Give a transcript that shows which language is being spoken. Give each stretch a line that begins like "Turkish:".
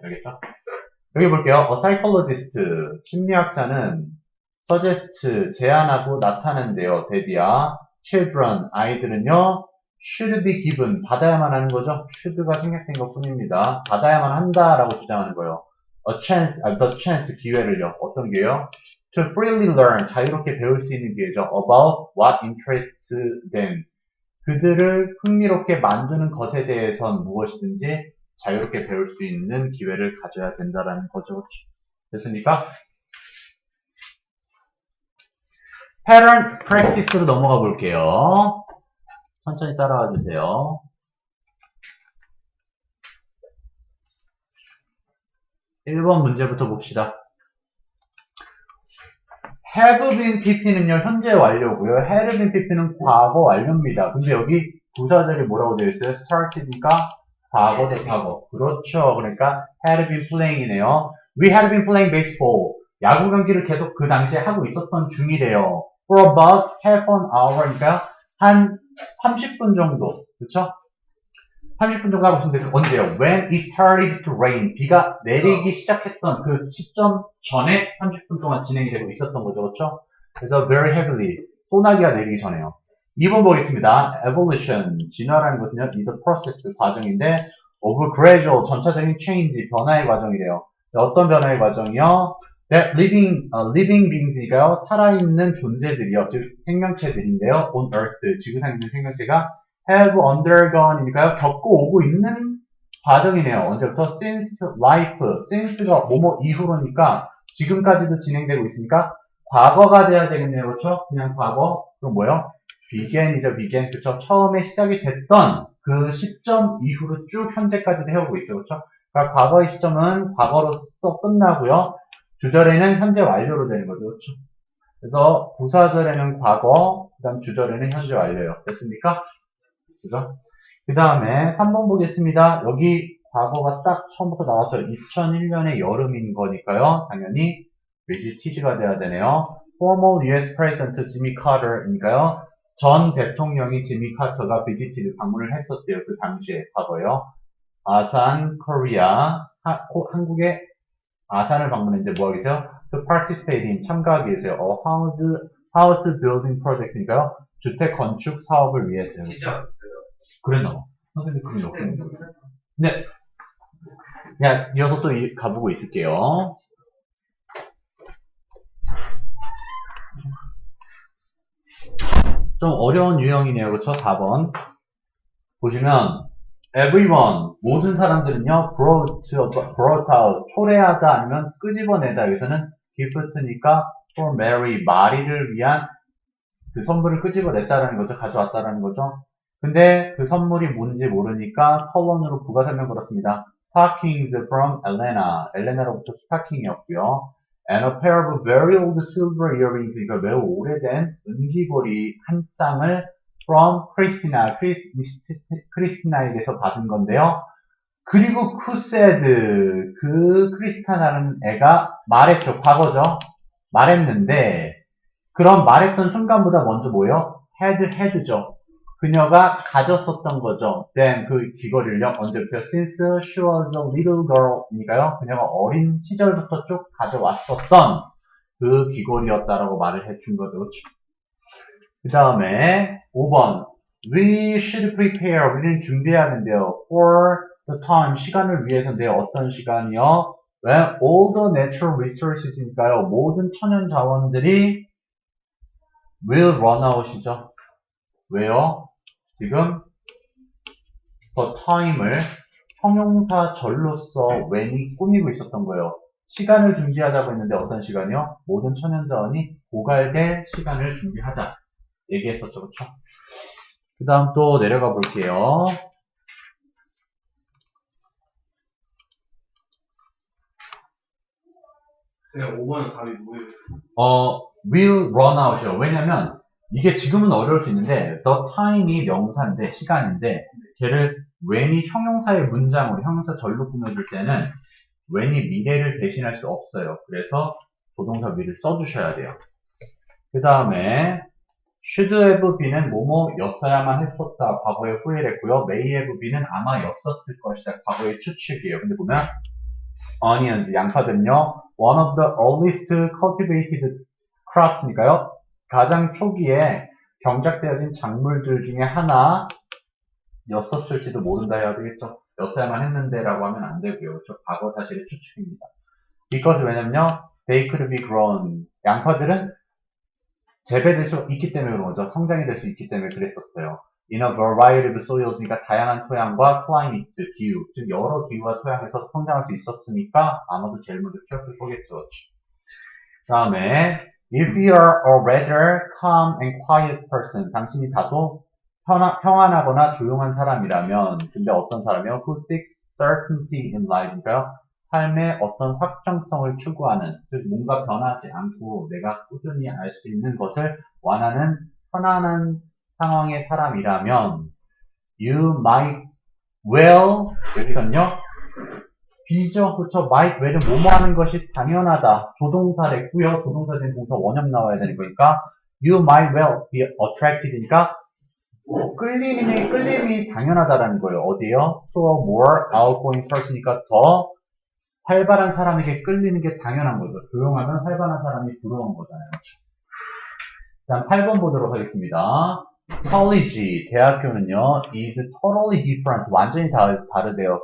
Korean: 알겠죠? 여기 볼게요. psychologist. 심리학자는 suggest, 제안하고 나타낸대요. 대비야. children, 아이들은요.
English: should be given,
Korean: 받아야만 하는 거죠. should가 생략된 것 뿐입니다. 받아야만 한다라고 주장하는 거예요.
English: the chance, 기회를요.
Korean: 어떤 기회요?
English: To freely learn,
Korean: 자유롭게 배울 수 있는 기회죠.
English: About what interests them.
Korean: 그들을 흥미롭게 만드는 것에 대해선 무엇이든지 자유롭게 배울 수 있는 기회를 가져야 된다라는 거죠. 됐습니까? pattern practice로 넘어가 볼게요. 천천히 따라와 주세요. 1번 문제부터 봅시다. have been pp는요, 현재 완료고요. had been pp는 과거 완료입니다. 근데 여기 부사절이 뭐라고 되어 있어요? started니까 과거 대 과거. 그렇죠.
English: 그러니까 had been playing이네요. We had been playing baseball.
Korean: 야구 경기를 계속 그 당시에 하고 있었던 중이래요.
English: For about half an hour.
Korean: 그러니까 한 30분 정도. 그렇죠? 30분 정도 하고 있었는데 언제요?
English: When it started to rain.
Korean: 비가 내리기 시작했던 그 시점 전에 30분 동안 진행이 되고 있었던 거죠. 그렇죠?
English: 그래서 very heavily.
Korean: 소나기가 내리기 전에요. 2번 보겠습니다. Evolution. 진화라는 것은요.
English: is a process, 과정인데 of gradual, 점차적인 change,
Korean: 변화의 과정이래요. 어떤 변화의 과정이요?
English: That living being이가요.
Korean: 살아있는 존재들이요. 즉 생명체들인데요.
English: On earth.
Korean: 지구상에 있는 생명체가
English: have undergone
Korean: 이니까요. 겪고 오고 있는 과정이네요.
English: 언제부터? since life.
Korean: since가 뭐뭐 이후로니까 지금까지도 진행되고 있으니까 과거가 돼야 되겠네요. 그렇죠? 그냥 과거. 그럼 뭐요? begin이죠. begin. 그렇죠? 처음에 시작이 됐던 그 시점 이후로 쭉 현재까지도 해오고 있죠. 그렇죠? 그러니까 과거의 시점은 과거로서 끝나고요. 주절에는 현재 완료로 되는 거죠. 그렇죠? 그래서 부사절에는 과거, 그 다음 주절에는 현재 완료예요. 됐습니까? 그죠? 그 다음에 3번 보겠습니다. 여기 과거가 딱 처음부터 나왔죠. 2001년의 여름인 거니까요. 당연히 visited가 돼야 되네요.
English: Former US President Jimmy Carter이니까요.
Korean: 전 대통령이 지미 카터가 visit 방문을 했었대요. 그 당시에 과거요. 아산, 코리아, 한국의 아산을 방문했는데 뭐 하기 위해서요?
English: To participate in,
Korean: 참가하기 위해서요.
English: house building project니까요.
Korean: 주택 건축 사업을 위해서요. 진짜 그랬나 봐. 선생님 그런 게 없었는데. 네. 그냥 이어서 또 가보고 있을게요. 좀 어려운 유형이네요. 그쵸? 4번. 보시면 everyone, 모든 사람들은요, brought out, 초래하다 아니면 끄집어내다. 여기서는 gift니까
English: for Mary,
Korean: 마리를 위한 그 선물을 끄집어냈다라는 거죠. 가져왔다라는 거죠. 근데 그 선물이 뭔지 모르니까 컬런으로 부가 설명 걸었습니다.
English: Stockings from Elena.
Korean: 엘레나로부터 스타킹이었고요.
English: And a pair of very old silver earrings.
Korean: 이거 매우 오래된 은기고리 한 쌍을
English: from Christina.
Korean: 크리스티나에게서 받은 건데요. 그리고
English: who said,
Korean: 그 크리스타나는 애가 말했죠. 과거죠. 말했는데 그럼 말했던 순간보다 먼저 뭐예요? had죠. 그녀가 가졌었던 거죠. then 그 귀걸이를요. 언제부터?
English: since she was a little girl이니까요.
Korean: 그녀가 어린 시절부터 쭉 가져왔었던 그 귀걸이였다라고 말을 해준 거죠. 그렇죠? 그 다음에 5번
English: we should prepare.
Korean: 우리는 준비해야 하는데요.
English: for the time.
Korean: 시간을 위해서인데요. 어떤 시간이요?
English: when all the natural resources니까요.
Korean: 모든 천연 자원들이
English: will run out
Korean: 이죠. 왜요? 지금 the time을 형용사절로서 when이 꾸미고 있었던 거예요. 시간을 준비하자고 했는데 어떤 시간이요? 모든 천연자원이 고갈될 시간을 준비하자. 얘기했었죠. 그렇죠? 그 다음 또 내려가 볼게요. 그냥 5번은 답이 뭐예요?
English: will run out이요.
Korean: 왜냐면 이게 지금은 어려울 수 있는데 the time이 명사인데 시간인데 걔를 when이 형용사의 문장으로 형용사 절로 꾸며줄 때는 when이 미래를 대신할 수 없어요. 그래서 조동사 will을 써주셔야 돼요. 그 다음에 should have be는 뭐뭐였어야만 했었다. 과거에 후회를 했고요. may have be는 아마 였었을 것이다. 과거의 추측이에요. 근데 보면 onions, 양파는요. one of the earliest cultivated crops니까요. 가장 초기에 경작되어진 작물들 중에 하나였었을지도 모른다 해야 되겠죠. 였어야만 했는데 라고 하면 안 되고요. 그렇죠? 과거 사실의 추측입니다. because 왜냐면요.
English: they could be grown.
Korean: 양파들은 재배될 수 있기 때문에 그런 거죠. 성장이 될 수 있기 때문에 그랬었어요.
English: In a variety of soils
Korean: 니까 다양한 토양과 climates, 기후, 즉 여러 기후와 토양에서 성장할 수 있었으니까 아마도 제일 먼저 키웠을 거겠죠.
English: 그 다음에 if you are a rather calm and quiet person,
Korean: 당신이 다소 평안하거나 조용한 사람이라면, 근데 어떤 사람이요?
English: Who seeks certainty in life니까요.
Korean: 삶의 어떤 확정성을 추구하는, 즉 뭔가 변하지 않고 내가 꾸준히 알 수 있는 것을 원하는 편안한 상황의 사람이라면
English: you might well,
Korean: 여기서는요. be죠. 그렇죠. might well은 뭐뭐 하는 것이 당연하다. 조동사랬고요. 조동사된 동사 원형 나와야 되는 거니까
English: you might well be attracted
Korean: 니까 끌림이 당연하다라는 거예요. 어디요?
English: to a more outgoing person
Korean: 이니까 더 활발한 사람에게 끌리는 게 당연한 거죠. 조용하면 활발한 사람이 부러운 거잖아요. 다음 8번 보도록 하겠습니다.
English: college, 대학교는요, is totally different,
Korean: 완전히 다르대요.